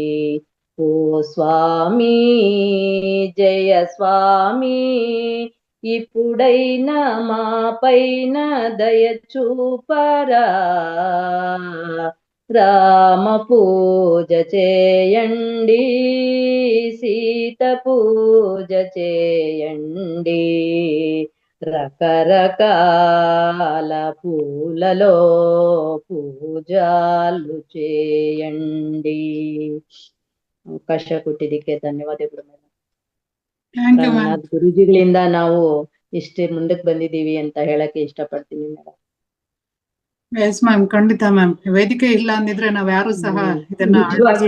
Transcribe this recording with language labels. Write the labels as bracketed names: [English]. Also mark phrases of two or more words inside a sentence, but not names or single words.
[Telugu] ఓ స్వామి జయ స్వామి, ఇప్పుడైనా మా పైన దయ చూపరా, రామ పూజ చేయండి, సీత పూజ చేయండి, రకరకాల పూలలో ಪೂಜಾಲು చేయండి. [Kannada] ಅವಕಾಶ ಕೊಟ್ಟಿದ್ದಕ್ಕೆ ಧನ್ಯವಾದಗಳು ಮೇಡಮ್. [English] thank you ma'am. [Kannada] ಗುರುಜಿಗಳಿಂದ ನಾವು ಇಷ್ಟೇ ಮುಂದಕ್ಕೆ ಬಂದಿದ್ದೀವಿ ಅಂತ ಹೇಳಕ್ಕೆ ಇಷ್ಟಪಡ್ತೀನಿ ಮೇಡಮ್. [English] yes ma'am, [Kannada] ಖಂಡಿತ ಮ್ಯಾಮ್. ವೇದಿಕೆ ಇಲ್ಲ ಅಂದಿದ್ರೆ ನಾವ್ ಯಾರು ಸಹ ಇದನ್ನ ನಿಜವಾಗ್ಲೂ